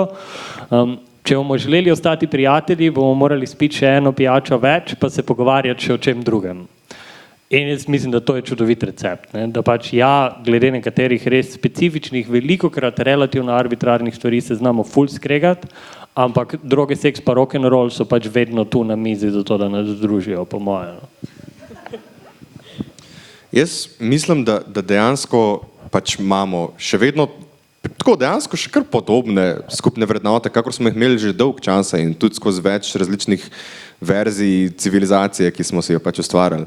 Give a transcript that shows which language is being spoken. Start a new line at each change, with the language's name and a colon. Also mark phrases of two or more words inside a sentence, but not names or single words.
Slovenian: Če bomo želeli ostati prijatelji, bomo morali spiti še eno pijačo več, pa se pogovarjati še o čem drugem. In jaz mislim, da to je čudovit recept, ne? Da pač glede nekaterih res specifičnih, velikokrat relativno arbitrarnih stvari se znamo ful skregati, ampak droge, seks pa
English: rock and roll
Slovenian: so pač vedno tu na mizi zato, da nas združijo, po moje. Jaz mislim, da dejansko pač imamo še vedno tako dejansko še kar podobne skupne vrednote, kakor smo jih imeli že dolg časa in tudi skozi več različnih verzij civilizacije, ki smo si jo pač ustvarjali.